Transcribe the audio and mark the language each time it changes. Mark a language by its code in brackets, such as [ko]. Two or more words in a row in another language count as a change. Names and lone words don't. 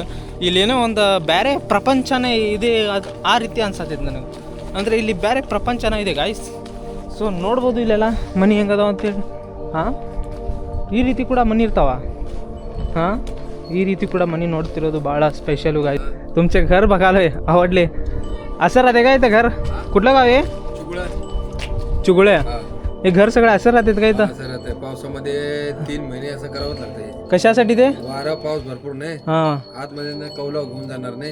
[kn] ಇಲ್ಲೇನೋ ಒಂದು ಬೇರೆ ಪ್ರಪಂಚನೇ ಇದೆ ಆ ರೀತಿ ಅನ್ಸತ್ತೈತೆ ನನಗೆ. ಅಂದರೆ ಇಲ್ಲಿ ಬೇರೆ ಪ್ರಪಂಚನ ಇದೆ ಗಾಯ್ಸ್. ಸೊ ನೋಡ್ಬೋದು ಇಲ್ಲೆಲ್ಲ ಮನೆ ಹೆಂಗದಾವ ಅಂತೇಳಿ. ಈ ರೀತಿ ಕೂಡ ಮನೆ ಇರ್ತಾವ. ಈ ರೀತಿ ಕೂಡ ಮನೆ ನೋಡ್ತಿರೋದು ಭಾಳ [en] special guys. [mr] तुमचे घर बघायला आवडले? असं राहते का इथं घर? कुठलं गाव आहे? चुगुळ्या. हे घर सगळं असं राहतात का इथं? असं राहते. पावसामध्ये 3 महिने असं करावंच लागतंय. कशासाठी ते? वारा पाऊस भरपूर नाही. आतमध्ये ना कौला घेऊन जाणार नाही.